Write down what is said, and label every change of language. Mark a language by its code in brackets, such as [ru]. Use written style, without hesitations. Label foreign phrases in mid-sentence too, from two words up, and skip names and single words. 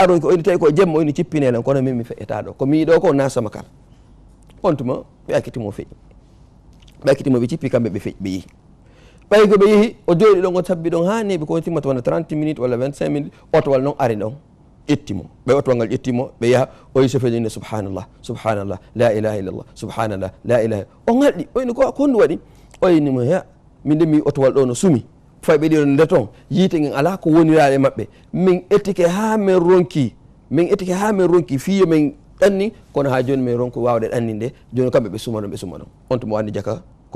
[ff] ronki oyni tawi ko jemma oyni cippinelan kono min mi feƴƴata ɗo ko mi yiɗo ko nasama kala on tuma ɓe akkitimo feƴƴi ɓe akkitimo ɓe cippi kamɓe ɓe feƴƴi ɓe yeehi ɓay ko ɓe yeehi o jooɗi ɗon o tabbi ɗon ha neeɓi ko timmata wona 30 minutes walla 25 minutes otowal noon ari ɗon ƴettimo ɓe otowal ngal ƴettimo ɓe yaha o yi sofeɗine [ar] سبحان الله سبحان الله لا إله إلا الله سبحان الله لا إله [ff] o ŋalɗi oyni ko honɗum waɗi oynimo ya min nde mi otowal ɗo no sumi fay ɓe ɗino nde toon yiite gen ala ko woniraɗe maɓɓe min ettike ha min ronki fiyo min ɗanni kono ha joni min ronko wawde ɗanninde joni kamɓe ɓe suma ɗon on tuma wandi jaka ko